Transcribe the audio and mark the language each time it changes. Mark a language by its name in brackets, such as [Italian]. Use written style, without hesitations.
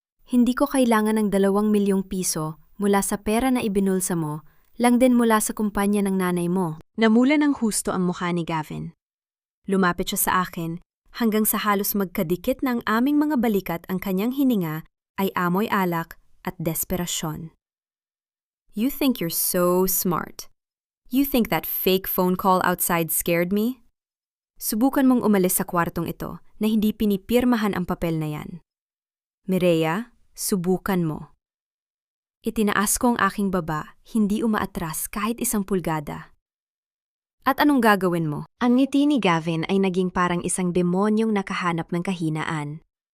[Filipino] Hindi ko kailangan ng 2 milyong piso mula sa pera na ibinulsa mo, lang din mula sa kumpanya ng nanay mo. Namula ng husto ang mukha ni Gavin. Lumapit siya sa akin hanggang sa halos magkadikit na ang aming mga balikat, ang kanyang hininga ay amoy alak at desperasyon. [English] You think you're so smart. You think that fake phone call outside scared me? [Filipino] Subukan mong umalis sa kwartong ito na hindi pinipirmahan ang papel na yan. Mireya, subukan mo. Itinaas ko ang aking baba, hindi umaatras kahit 1 pulgada. At anong gagawin mo? Ang ngiti ni Gavin ay naging parang isang demonyong nakahanap ng kahinaan.